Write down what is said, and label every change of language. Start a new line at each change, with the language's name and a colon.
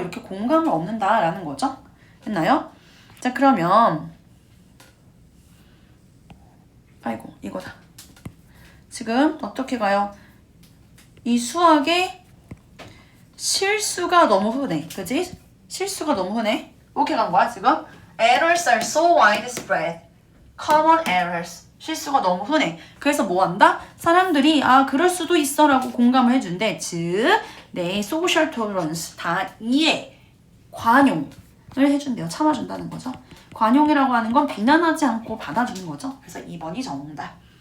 Korean: 이렇게 공감을 얻는다라는 거죠. 했나요? 자, 그러면 아이고, 이거다. 지금 어떻게 가요? 이 수학의 실수가 너무 흔해. 그지? 실수가 너무 흔해. 이렇게 간 거야, 지금?
English: Errors are so widespread. Common errors.
Korean: 실수가 너무 흔해. 그래서 뭐 한다? 사람들이 아 그럴 수도 있어 라고 공감을 해준대. 즉 내 social tolerance 다 이해, 관용을 해준대요. 참아준다는 거죠. 관용이라고 하는 건 비난하지 않고 받아주는 거죠. 그래서 2번이 정답.